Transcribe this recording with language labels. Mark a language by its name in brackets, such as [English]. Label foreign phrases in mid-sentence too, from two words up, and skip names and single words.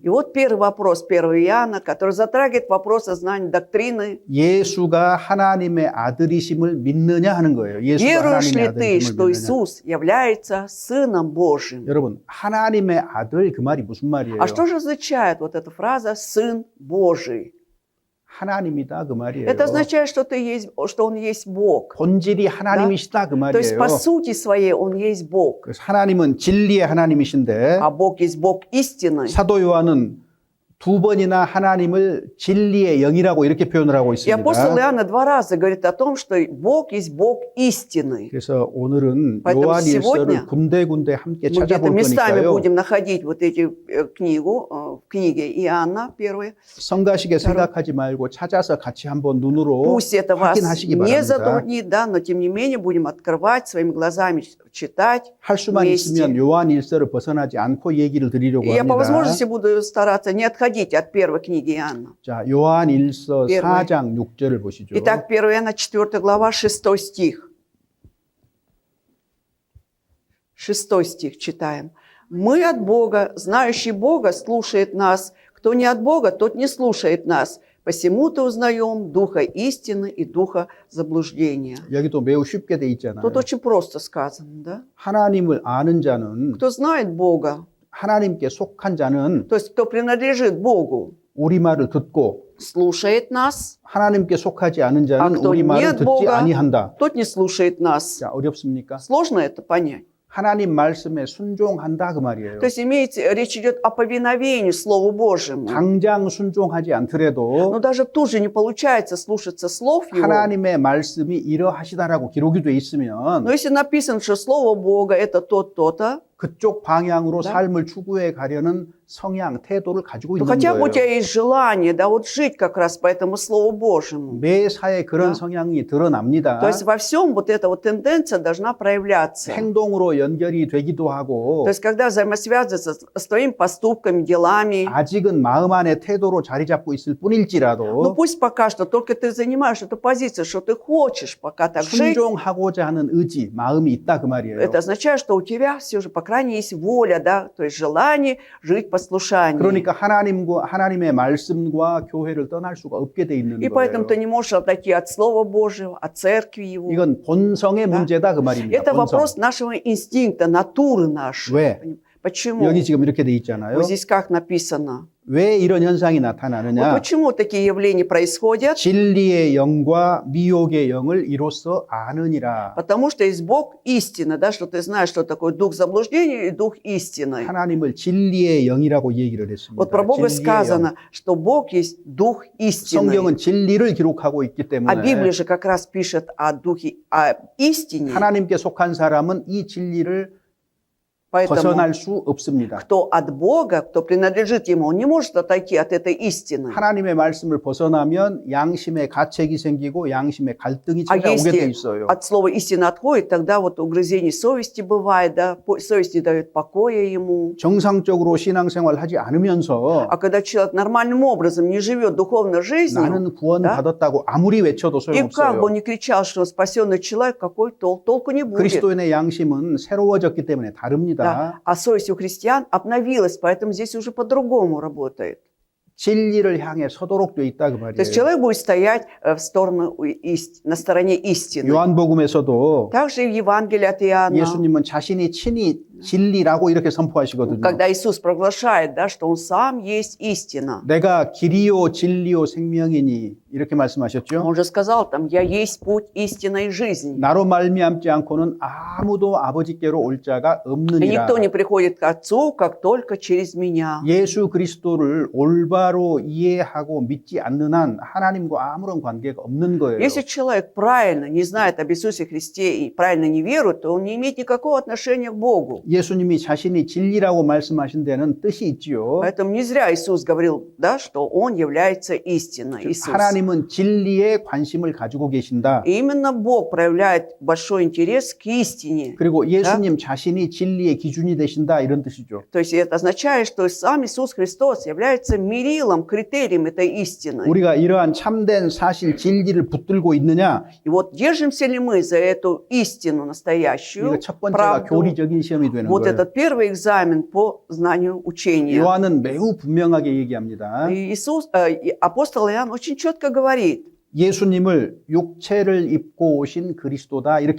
[Russian] И вот первый вопрос 1 Иоанна, который затрагивает вопрос о знании доктрины. [Korean] 예수가 하나님의 아들이심을 믿느냐 하는 거예요. 예수가 [Russian] Веруешь [Korean] 하나님의 [Russian] ли ты, [Korean] 아들이심을 [Russian] что [Korean] 믿느냐. [Russian] Иисус является Сыном Божьим? [Korean] 여러분, 하나님의 아들 그 말이 무슨 말이에요? [Russian] А что же означает вот эта фраза «Сын Божий»? [Korean] 하나님이다 그 말이에요. [Russian] Это означает, что Он есть Бог. [Korean] 본질이 하나님이시다 그 [Russian] То есть [Korean] 말이에요. [Russian] по сути своей Он есть Бог. [Korean] 그래서 하나님은 진리의 하나님이신데 [Russian] А Бог есть Бог истины. [Korean] 사도 요한은 두 번이나 하나님을 진리의 영이라고 이렇게 표현을 하고 [Russian] И апостол [Korean] 있습니다. [Russian] Иоанна 2 раза говорит о том, что Бог есть Бог истины. [Korean] 그래서 오늘은 [Russian] Поэтому [Korean] 요한일서를 [Russian] сегодня [Korean] 군데군데 함께 [Russian] Мы где-то [Korean] 찾아볼 [Russian] местами [Korean] 거니까요. [Russian] будем находить вот эти книгу, в книге Иоанна первой. [Korean] 성가시게 생각하지 말고 찾아서 같이 한번 눈으로 [Russian] Пусть это вас [Korean] 확인하시기 [Russian] не [Korean] 바랍니다. [Russian] затруднит, да, но тем не менее будем открывать своими глазами, читать. [Korean] 할 수만 [Russian] вместе. [Korean] 있으면 요한일서를 벗어나지 않고 얘기를 드리려고 [Russian] И я по [Korean] 합니다. [Russian] возможности буду стараться не отходить от первой книги Иоанна. [Korean] 자, 요한일서 [Russian] Первый. [Korean] 4장 6절을 보시죠. [Russian] Итак, 1 Иоанна 4 глава, 6 стих. 6 стих читаем. «Мы от Бога, знающий Бога слушает нас. Кто не от Бога, тот не слушает нас. Посему-то узнаем духа истины и духа заблуждения». [Korean] 여기도 매우 쉽게 돼 있잖아요. [Russian] Тут очень просто сказано, да? [Korean] 하나님을 아는 자는 [Russian] Кто знает Бога, [Korean] 하나님께 속한 자는 [Russian] то есть кто принадлежит Богу, [Korean] 우리 말을 듣고 [Russian] слушает нас, [Korean] 하나님께 속하지 않은 자는 아, 또 우리 말을 [Russian] нет [Korean] 듣지 [Russian] Бога. [Korean] 아니한다. [Russian] тот не слушает нас. [Korean] 자, 어렵습니까? [Russian] Сложно это понять? [Korean] 하나님 말씀에 순종한다 그 말이에요. [Russian] То есть речь идет о повиновении Слову Божьему. [Korean] 당장 순종하지 않더라도 [Russian] Но даже тут же не получается слушаться слов Его. [Korean] 하나님의 말씀이 이러하시다라고 기록이 돼 있으면 [Russian] Но если написано, что Слово Бога это то-то, [Korean] 그쪽 방향으로 [Russian] Да. [Korean] 삶을 추구해 가려는 성향, 태도를 가지고 [Russian] то [Korean] 있는 [Russian] хотя бы у [Korean] 거예요. [Russian] тебя есть желание, да, вот жить как раз по этому Слову Божьему. [Korean] 매사에 그런 [Russian] Да. [Korean] 성향이 드러납니다. [Russian] То есть во всем вот эта вот тенденция должна проявляться. [Korean] 행동으로 연결이 되기도 하고 [Russian] То есть когда взаимосвязывается с твоими поступками, делами, [Korean] 아직은 마음 안에 태도로 자리 잡고 있을 [Russian] ну [Korean] 뿐일지라도 [Russian] пусть пока что только ты занимаешь эту позицию, что ты хочешь пока так жить, [Korean] 순종하고자 하는 의지, 마음이 있다 그 말이에요. [Russian] это означает, что у тебя все же, по крайней мере, есть воля, да, то есть желание жить послушанием. [Korean] 그러니까 하나님의 말씀과 교회를 떠날 수가 없게 돼 있는 [Russian] И поэтому [Korean] 거예요. [Russian] ты не можешь отойти от Слова Божьего, от Церкви Его. [Korean] 이건 본성의 [Russian] Да. [Korean] 문제다 그 말입니다. [Russian] Это [Korean] 본성. [Russian] вопрос нашего инстинкта, натуры нашей. [Korean] 왜? [Russian] Почему? [Korean] 여기 지금 이렇게 돼 있잖아요. [Russian] Вот здесь как написано. [Korean] 왜 이런 현상이 [Russian] Вот [Korean] 나타나느냐? [Russian] почему такие явления происходят? [Korean] 진리의 영과 미혹의 영을 이로써 아느니라. [Russian] Потому что есть Бог истины, да, что ты знаешь, что такое дух заблуждения и дух истины. [Korean] 하나님을 진리의 영이라고 얘기를 했습니다. [Russian] Вот про Бога [Korean] 진리의 영. [Russian] сказано, что Бог есть дух истины. [Korean] 성경은 진리를 기록하고 있기 [Russian] А [Korean] 때문에 [Russian] Библия же как раз пишет о духе, о истине. [Korean] 하나님께 속한 사람은 이 진리를 [Russian] Поэтому [Korean] 벗어날 수 없습니다. [Russian] кто от Бога, кто принадлежит Ему, он не может отойти от этой истины. [Korean] 하나님의 말씀을 벗어나면 양심의 가책이 생기고 양심의 갈등이 [Russian] А [Korean] 찾아오게 돼 [Russian] если [Korean] 있어요. [Russian] от слова истина отходит, тогда вот угрызение совести бывает, да, совесть не дает покоя ему. [Korean] 정상적으로 신앙생활 하지 않으면서 [Russian] А когда человек нормальным образом не живет духовной жизнью, [Korean] 나는 구원 [Russian] да, [Korean] 받았다고 아무리 외쳐도 [Russian] и как бы [Korean] 소용없어요. [Russian] он ни кричал, что он спасенный человек, какой толку не будет. [Korean] 그리스도인의 양심은 새로워졌기 때문에 다릅니다. [Russian] Да. А совесть у христиан обновилась, поэтому здесь уже по-другому работает. [Korean] 진리를 향해 서도록 돼 있다 그 [Russian] То есть [Korean] 말이에요. [Russian] человек будет стоять на стороне истины. [Korean] 요한복음에서도 [Russian] Также и в Евангелии от Иоанна, [Korean] 예수님은 자신이 친히 진리라고 이렇게 선포하시거든요. [Russian] когда Иисус провозглашает, да, что Он сам есть истина. [Korean] 내가 길이요 진리요 생명이니 이렇게 말씀하셨죠. [Russian] Он же сказал там, «Я есть путь, истина и жизнь». [Korean] 나로 말미암지 않고는 아무도 아버지께로 올 자가 [Russian] И [Korean] 없느니라. [Russian] никто не приходит к Отцу, как только через меня. [Korean] 예수 그리스도를 올바로 이해하고 믿지 않는 한 하나님과 아무런 관계가 없는 거예요. [Russian] Если человек правильно не знает об Иисусе Христе и правильно не верует, то он не имеет никакого отношения к Богу. [Korean] 예수님이 자신이 진리라고 말씀하신 데는 뜻이 있지요. [Russian] Поэтому не зря Иисус говорил, да, что Он является истиной. [Korean] 즉, [Russian] Иисус. [Korean] 하나님은 진리에 관심을 가지고 계신다. [Russian] И именно Бог проявляет большой интерес к истине. [Korean] 그리고 예수님 자신이 진리의 기준이 되신다 이런 뜻이죠. [Russian] То есть это означает, что сам Иисус Христос является мерилом, критерием этой истины. [Korean] 우리가 이러한 참된 사실 진리를 붙들고 있느냐? [Russian] И вот держимся ли мы за эту истину [Korean] 이거 [Russian] настоящую, [Korean] 첫 번째가 [Russian] правду? [Korean] 교리적인 시험이 되는 [Russian] Вот [Korean] 거예요. [Russian] этот первый экзамен по знанию учения. [Korean] 요한은 매우 분명하게 얘기합니다. [Russian] И апостол Иоанн очень четко говорит. [Korean] 예수님을 육체를 입고 오신 그리스도다 이렇게